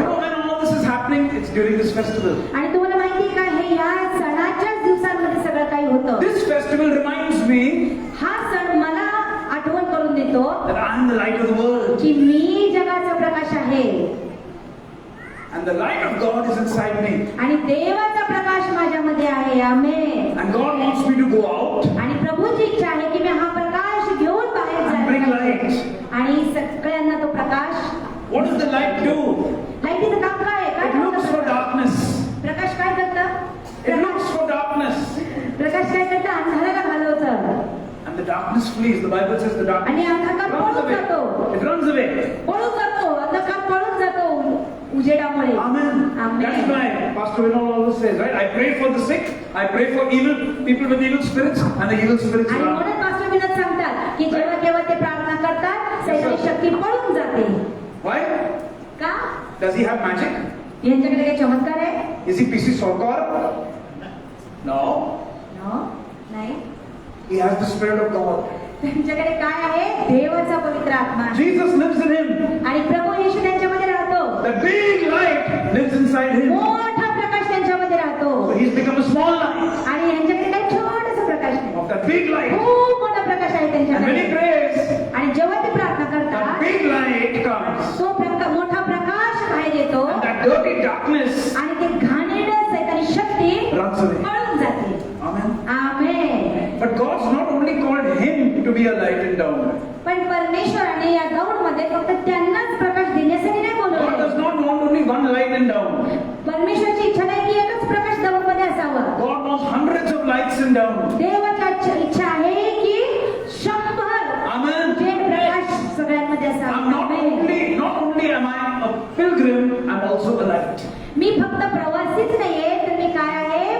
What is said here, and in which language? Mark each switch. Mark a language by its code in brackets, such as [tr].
[en] You know when all this is happening, it's during this festival. [mr] आणि तुम्हाला माहिती आहे का, हे या सणाच्याच दिवसांमध्ये सगळं काही होतं. [en] This festival reminds me [mr] हा सण मला आठवण करून देतो [en] that I am the light of the world. [mr] की मी जगाचा प्रकाश आहे. [en] And the light of God is inside me. [mr] आणि देवाचा प्रकाश माझ्यामध्ये आहे. आमेन. [en] And God wants me to go out [mr] आणि प्रभूची इच्छा आहे की मी हा प्रकाश घेऊन बाहेर [en] and bring [mr] जायला [en] light. [mr] पाहिजे. आणि सगळ्यांना तो प्रकाश. [en] What does the light do? [mr] लाईटीचं काम काय आहे? काय [en] It looks for [mr] करतं? [en] darkness. [mr] प्रकाश काय करतं? [en] It looks for darkness. [mr] प्रकाश काय करतं? अंधाराला घालवतं. [en] And the darkness flees. The Bible says the darkness [mr] आणि अंधकार [en] runs [mr] पळून जातो. [en] away. It runs away. [mr] पळून जातो. अंधकार पळून जातो उजेडामुळे. [en] Amen. Amen. That's why Pastor Vinod always says, right? I pray for the sick. I pray for evil people with evil spirits, and the evil spirits [mr] आणि [en] run. [mr] म्हणून pastor विनोद सांगतात की जेव्हा केव्हा ते प्रार्थना करतात सैतानी शक्ती पळून जाते. [en] Why? [mr] का? [en] Does he have magic? [mr] यांच्याकडे काही चमत्कार आहे? [en] Is he PC Sorkar? No. [mr] No, नाही. [en] He has the Spirit of God. [mr] त्यांच्याकडे काय आहे? देवाचा पवित्र आत्मा. [en] Jesus lives in him. [mr] आणि प्रभू येशू त्यांच्यामध्ये राहतो. [en] The big light lives inside him. [mr] मोठा प्रकाश त्यांच्यामध्ये राहतो. [en] So he's become a small light [mr] आणि यांच्याकडे काही छोटासा प्रकाश नाही. [en] of that big light. [mr] खूप मोठा प्रकाश आहे [en] And when he [mr] त्यांच्याकडे. [en] prays, [mr] आणि जेव्हा ते प्रार्थना [en] that [mr] करतात [en] big light comes. [mr] तो मोठा प्रकाश बाहेर येतो. [en] And that dirty darkness [mr] आणि ते घाणेरडं सैतानी शक्ती [en] runs away. [mr] पळून जाते. [en] Amen. [mr] Amen. [en] But God's not only called him to be a light in down. [mr] पण परमेश्वराने या दौडमध्ये फक्त त्यांनाच प्रकाश देण्यासाठी नाही [en] God [mr] बोलवले. [en] does not want only one light in down. [mr] परमेश्वराची इच्छा नाही की एकच प्रकाश दौडमध्ये असावा. [en] God wants hundreds of lights in down. [mr] देवाची इच्छा आहे की 100 [en] Amen. [mr] जे प्रकाश सगळ्यांमध्ये [en] I'm [mr] असावा. [en] not only am I a pilgrim, I'm also a light. [mr] मी फक्त प्रवासीच नाहीये, तर मी काय आहे?